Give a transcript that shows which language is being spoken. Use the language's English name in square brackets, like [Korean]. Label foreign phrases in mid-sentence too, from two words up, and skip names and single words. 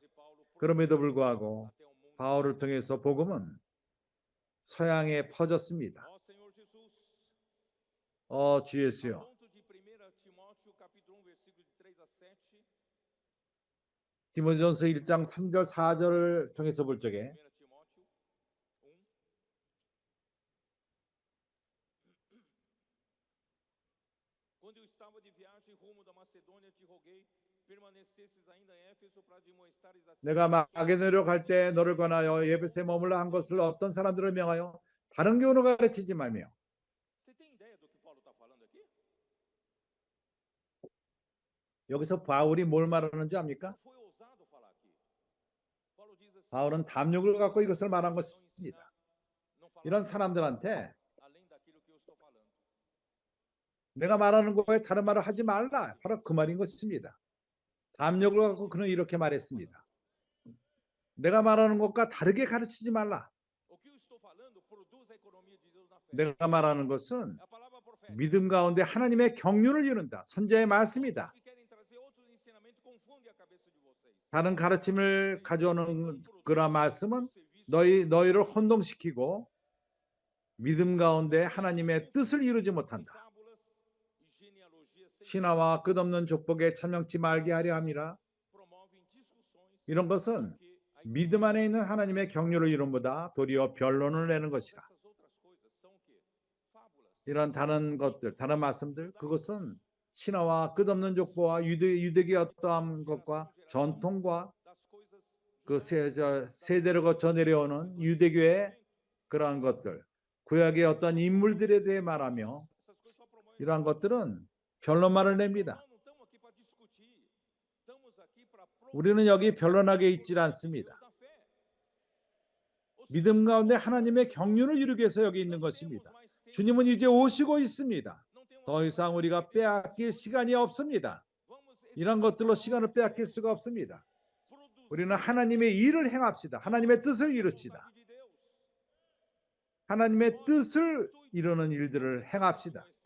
[Korean] 그럼에도 불구하고 바울을 통해서 복음은 서양에 퍼졌습니다. 주 예수요. 디모데전서 1장 3절 4절을 통해서 볼 적에 [Portuguese] Quando eu estava de viagem rumo da Macedônia, te roguei permanecesses ainda em Éfeso para demonstrares a [Korean] 내가 마게도냐로 갈 때 너를 권하여 에베소에 머물러 한 것을 어떤 사람들을 명하여 다른 교훈을 가르치지 말며. [Portuguese] Você tem ideia do que Paulo está falando aqui? [Korean] 여기서 바울이 뭘 말하는 줄 압니까? [Portuguese] Foi ousado falar aqui. Paulo diz assim: [Korean] 바울은 담력을 갖고 이것을 말한 것입니다. [Portuguese] não [Korean] 이런 [Portuguese] falar [Korean] 사람들한테 [Portuguese] além daquilo que eu estou falando. [Korean] 내가 말하는 거에 다른 말을 하지 말라. 바로 그 말인 것입니다. 담력을 갖고 그는 이렇게 말했습니다. 내가 말하는 것과 다르게 가르치지 말라. [Portuguese] O que eu estou falando produz a economia de Deus na fé. [Korean] 내가 말하는 것은 [Portuguese] É a palavra profética. [Korean] 믿음 가운데 하나님의 경륜을 이룬다. 선지자의 말씀이다. [Portuguese] Os que querem trazer outros ensinamentos confundem a cabeça de vocês. [Korean] 다른 가르침을 가져오는 그런 말씀은 너희를 혼동시키고 믿음 가운데 하나님의 뜻을 이루지 못한다. [Portuguese] Fábulas e genealogias sem [Korean] 신화와 끝없는 족복에 참명치 말게 하려 함이라. [Portuguese] promovem discussões [Korean] 이런 것은 [Portuguese] que a [Korean] 믿음 안에 있는 하나님의 경륜을 이룬보다 도리어 변론을 내는 것이라. [Portuguese] essas outras coisas são o quê? Fábulas. [Korean] 이런 다른 것들, 다른 말씀들, 그것은 신화와 끝없는 족보와 유대교의 어떠한 것과 전통과 [Portuguese] Das coisas [Korean] 그 세대를 거쳐 내려오는 유대교의 그러한 것들, 구약의 어떤 인물들에 대해 말하며 [Portuguese] essas coisas só promovem. [Korean] 이러한 것들은 변론말을 냅니다. [Portuguese] Não estamos aqui para discutir. Estamos aqui para [Korean] 우리는 여기 변론하게 있질 않습니다. [Portuguese] da fé. [Korean] 믿음 가운데 하나님의 경륜을 이루기 위해서 여기 있는 것입니다. 주님은 이제 오시고 있습니다. 더 이상 우리가 빼앗길 시간이 없습니다. 이런 것들로 시간을 빼앗길 수가 없습니다. 우리는 하나님의 일을 행합시다. 하나님의 뜻을 이룹시다. 하나님의 뜻을 이루는 일들을 행합시다.